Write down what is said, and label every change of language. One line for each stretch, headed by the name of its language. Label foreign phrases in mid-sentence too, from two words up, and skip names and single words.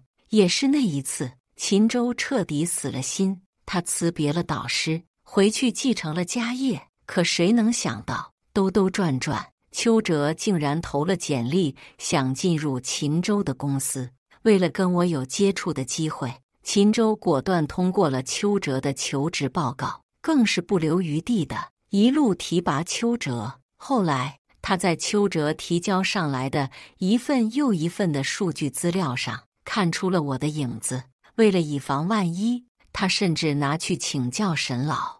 Chinese: 也是那一次，秦州徹底死了心。他辭別了導師，回去繼承了家業。可誰能想到，兜兜轉轉，邱哲竟然投了簡歷，想進入秦州的公司。為了跟我有接觸的機會，秦州果斷通過了邱哲的求職報告，更是不留餘地的一路提拔邱哲。後來，他在邱哲提交上來的一份又一份的數據資料上，看出了我的影子。為了以防萬一，他甚至拿去請教沈老。